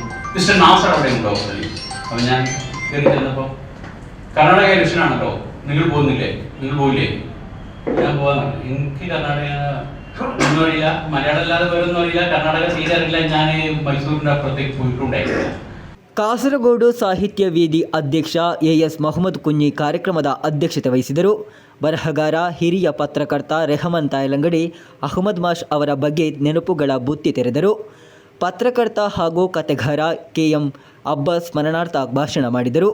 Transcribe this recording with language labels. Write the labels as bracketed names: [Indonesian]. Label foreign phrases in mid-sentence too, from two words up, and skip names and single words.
[Malayalam] മിസ്റ്റർ നാസർ അവിടെ ഉണ്ടോ? അപ്പോൾ ഞാൻ കയറി ചെന്നപ്പോൾ കർണാടക ഇലക്ഷനാണല്ലോ, നിങ്ങൾ പോകുന്നില്ലേ? നിങ്ങൾ പോയില്ലേ? ഞാൻ പോകാൻ എനിക്ക് കർണാടക ഒന്നും അറിയില്ല, മലയാളം അല്ലാതെ വേറൊന്നും അറിയില്ല, കർണാടക തീരറിയില്ല. ഞാൻ മൈസൂരിൻ്റെ അപ്പുറത്തേക്ക് പോയിട്ടുണ്ടായിട്ടില്ല. [Kannada] ಕಾಸರಗೋಡು ಸಾಹಿತ್ಯ ವೇದಿ ಅಧ್ಯಕ್ಷ ಎಎಸ್ ಮೊಹಮ್ಮದ್ ಕುಂಜಿ ಕಾರ್ಯಕ್ರಮದ ಅಧ್ಯಕ್ಷತೆ ವಹಿಸಿದರು. ಬರಹಗಾರ ಹಿರಿಯ ಪತ್ರಕರ್ತ ರೆಹಮಾನ್ ತಾಯಲಂಗಡಿ ಅಹಮದ್ ಮಾಷ್ ಅವರ ಬಗ್ಗೆ ನೆನಪುಗಳ ಬುತ್ತಿ ತೆರೆದರು. ಪತ್ರಕರ್ತ ಹಾಗೂ ಕಥೆಗಾರ ಕೆಎಂ ಅಬ್ಬಾಸ್ ಸ್ಮರಣಾರ್ಥ ಭಾಷಣ ಮಾಡಿದರು.